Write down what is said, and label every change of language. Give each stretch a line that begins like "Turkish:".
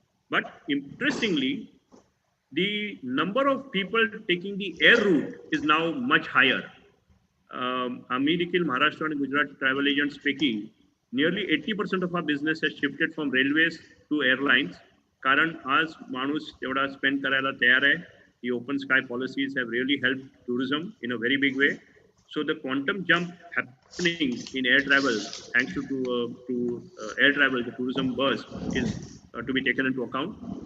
English: But interestingly the number of people taking the air route is now much higher.
Marathi: आम्ही देखील महाराष्ट्र आणि Gujarat travel agents पैकी
English: nearly 80% of our business has shifted from railways to airlines.
Marathi: कारण आज माणूस तेवढा spend करायला तयार आहे.
English: The open sky policies have really helped tourism in a very big way. So the quantum jump happening in air travel, thanks to air travel, the tourism burst is to be taken into account.